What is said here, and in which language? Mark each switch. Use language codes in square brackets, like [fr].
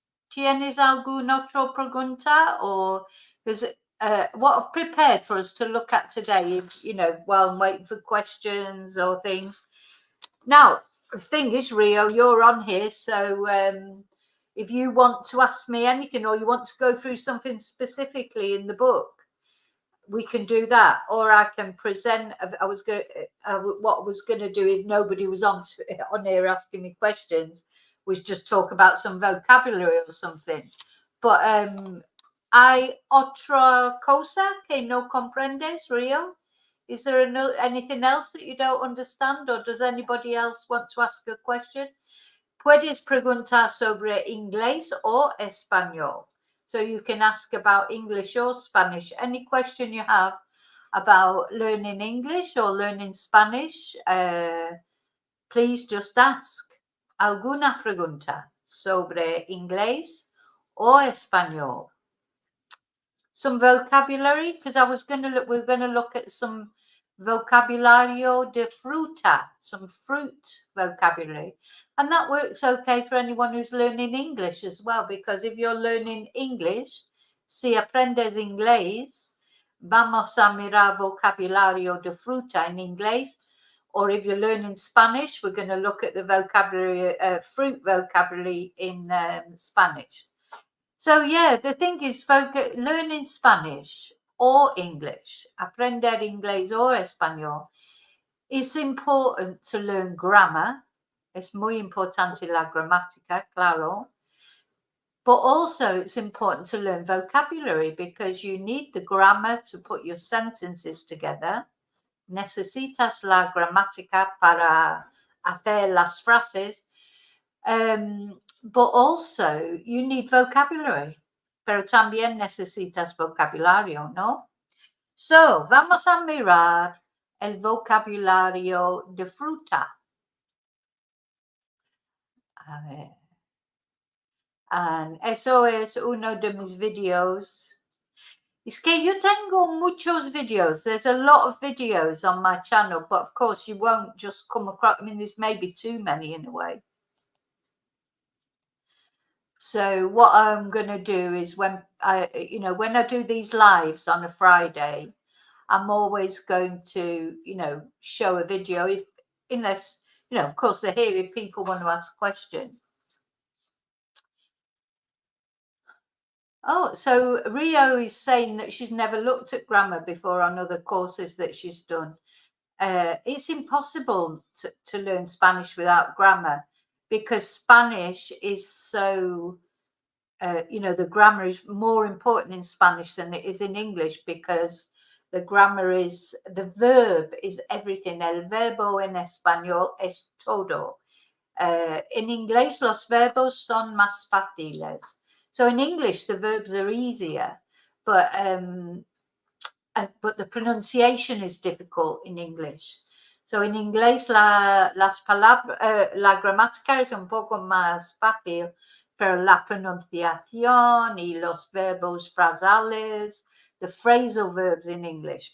[es] ¿Tienes alguna otra pregunta? [en] Or because what I've prepared for us to look at today, you know, while I'm waiting for questions or things. Now, the thing is, Rio, you're on here, so if you want to ask me anything or you want to go through something specifically in the book, we can do that, or I can present. What I was going to do if nobody was on here asking me questions was just talk about some vocabulary or something. [es] But hay otra cosa que no comprendes, Rio? [en] Is there anything else that you don't understand, or does anybody else want to ask a question? [es] Puedes preguntar sobre inglés o español. [en] So you can ask about English or Spanish. Any question you have about learning English or learning Spanish, please just ask. [es] ¿Alguna pregunta sobre inglés o español? [en] Some vocabulary, because I was going to look, we're going to look at some [es] Vocabulario de Fruta, [en] some fruit vocabulary. And that works okay for anyone who's learning English as well, because if you're learning English, [es] si aprendes inglés, vamos a mirar Vocabulario de Fruta [en] in inglés. Or if you're learning Spanish, we're going to look at the vocabulary, fruit vocabulary in Spanish. So yeah, the thing is, learning Spanish or English, [es] aprender inglés o español, [en] it's important to learn grammar. [es] Es muy importante la gramática, claro. [en] But also it's important to learn vocabulary, because you need the grammar to put your sentences together. [es] Necesitas la gramática para hacer las frases. [en] But also you need vocabulary, [es] pero también necesitas vocabulario, ¿no? So, vamos a mirar el vocabulario de fruta. A ver. And eso es uno de mis videos. Es que yo tengo muchos videos. [en] There's a lot of videos on my channel, but of course you won't just come across, I mean, there's maybe too many in a way. So what I'm going to do is when I do these lives on a Friday, I'm always going to, show a video, unless, of course they're here if people want to ask questions. Oh, so Rio is saying that she's never looked at grammar before on other courses that she's done. It's impossible to learn Spanish without grammar, because Spanish is so, the grammar is more important in Spanish than it is in English, because the grammar is, the verb is everything. [es] El verbo en español es todo. En inglés los verbos son más fáciles. [en] So in English, the verbs are easier, but the pronunciation is difficult in English. [es] So in inglés la gramática es un poco más fácil, pero la pronunciación y los verbos frasales, [en] the phrasal verbs in English.